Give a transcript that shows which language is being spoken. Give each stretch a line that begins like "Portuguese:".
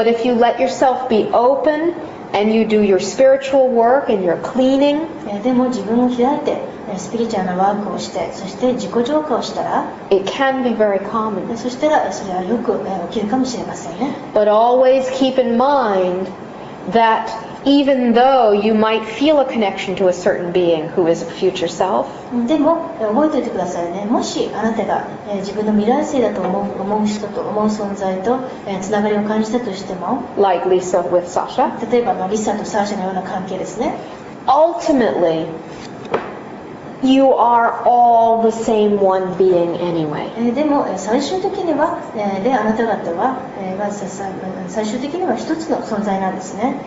English: But if you let yourself be open and you do your spiritual work and your cleaning,
Japanese: でも自分を開いてスピリチュアルなワークをしてそして自己浄化をしたら、
English: it can be very common.
Japanese: そしたらそれはよく起きるかもしれませんね。
English: But always keep in mind that even though you might feel a connection to a certain being who is a future self,
Japanese: でも覚えておいてくださいね。もしあなたが自分の未来性だと思う人と思う存在とつながりを感じたとしても、
English: like Lisa with Sasha,
Japanese: 例えばリサとサーシャのような関係ですね。
English: ultimately you are all the same one being anyway.
Japanese: でも最終的にはあなた方は最終的には一つの存在なんですね。